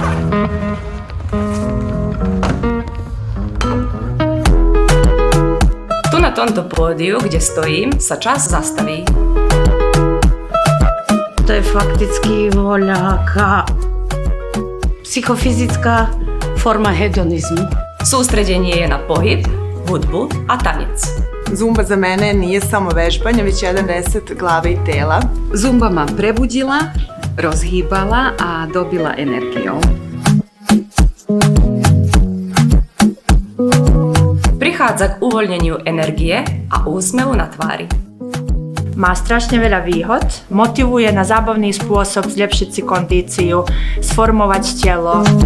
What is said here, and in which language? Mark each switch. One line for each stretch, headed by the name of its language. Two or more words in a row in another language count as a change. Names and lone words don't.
Slovak: Tu na tomto pódiu, kde stojím, sa čas zastaví. To je fakticky voľaká psychofyzická forma hedonizmu. Sústredenie je na pohyb, hudbu a tanec.
Serbian: Zumba za mene nije samo vežbanje, već jedan reset glave i tela.
Slovak: Zumba ma prebudila, rozhýbala a dobila energiou. Prichádza k uvoľneniu energie a úsmevu na tvári. Má strašne veľa výhod, motivuje na zábavný spôsob zlepšiť si kondíciu, sformovať telo.